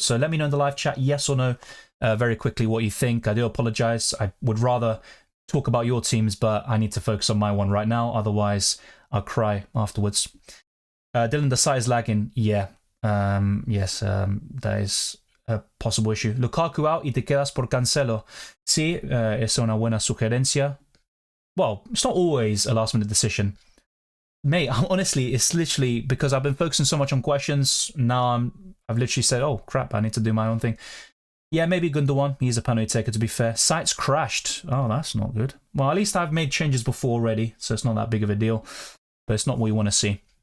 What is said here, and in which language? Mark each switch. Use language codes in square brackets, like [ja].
[en] So let me know in the live chat, yes or no, very quickly what you think. I do apologize. I would rather talk about your teams, but I need to focus on my one right now. Otherwise, I'll cry afterwards. Dylan, the site is lagging. Yeah. Yes, that is a possible issue. Lukaku out [es] y te quedas por Cancelo. Sí, es una buena sugerencia. [en] Well, it's not always a last minute decision. Mate, honestly, it's literally because I've been focusing so much on questions. Now I've literally said, oh crap, I need to do my own thing. Yeah, maybe Gundogan. He's a penalty taker, to be fair. Site's crashed. Oh, that's not good. Well, at least I've made changes before already, so it's not that big of a deal. But it's not what we want to see.